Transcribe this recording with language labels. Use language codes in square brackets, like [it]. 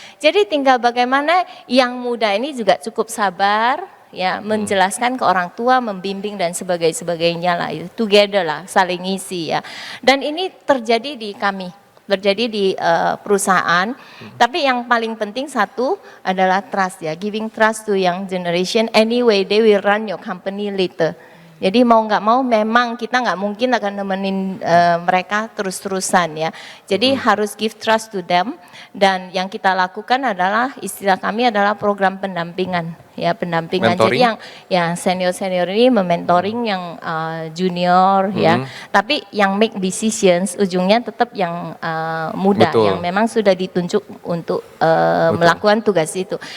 [id] Jadi tinggal bagaimana yang muda ini juga cukup sabar. Ya, menjelaskan ke orang tua, membimbing dan sebagainya lah, itu together lah, saling isi ya. Dan ini terjadi di kami, terjadi di perusahaan. Tapi yang paling penting satu adalah trust ya, [en] giving trust to young generation. Anyway, they will run your company later. [id] Jadi mau nggak mau memang kita nggak mungkin akan nemenin mereka terus-terusan ya. Jadi harus [en] give trust to them. [id] Dan yang kita lakukan adalah istilah kami adalah program pendampingan ya, pendampingan. [en] Mentoring. [id] Jadi yang senior ini mementoring yang junior ya. Tapi yang [en] make decisions [id] ujungnya tetap yang muda. Betul. Yang memang sudah ditunjuk untuk melakukan tugas itu.